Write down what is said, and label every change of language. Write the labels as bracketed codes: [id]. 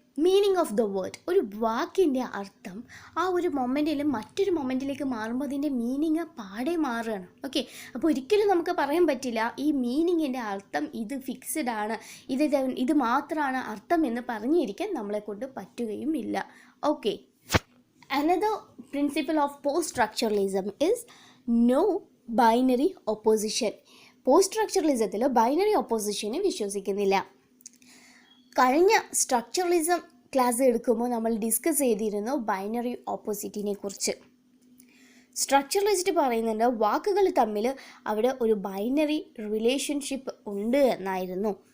[en] meaning of the word, [ml] ഒരു വാക്കിൻ്റെ അർത്ഥം ആ ഒരു മൊമെൻറ്റിൽ മറ്റൊരു മൊമെൻറ്റിലേക്ക് മാറുമ്പോൾ അതിൻ്റെ മീനിങ് പാടെ മാറുകയാണ്. ഓക്കെ, അപ്പോൾ ഒരിക്കലും നമുക്ക് പറയാൻ പറ്റില്ല ഈ മീനിങ്ങിൻ്റെ അർത്ഥം ഇത് ഫിക്സ്ഡ് ആണ്, ഇത് മാത്രമാണ് അർത്ഥം എന്ന് പറഞ്ഞിരിക്കാൻ നമ്മളെ കൊണ്ട് പറ്റുകയും ഇല്ല. [en] Okay, another principle of post-structuralism is no binary opposition. [ml] പോസ്റ്റ്-സ്ട്രക്ചറലിസത്തിൽ binary ഒപ്പോസിഷനെ വിശ്വസിക്കുന്നില്ല. കഴിഞ്ഞ സ്ട്രക്ചറലിസം ക്ലാസ് എടുക്കുമ്പോൾ നമ്മൾ ഡിസ്കസ് ചെയ്തിരുന്നു ബൈനറി ഓപ്പോസിറ്റിനെ കുറിച്ച്. സ്ട്രക്ചറലിസ്റ്റ് പറയുന്നുണ്ട് വാക്കുകൾ തമ്മിൽ അവിടെ ഒരു ബൈനറി റിലേഷൻഷിപ്പ് ഉണ്ട് എന്നായിരുന്നു.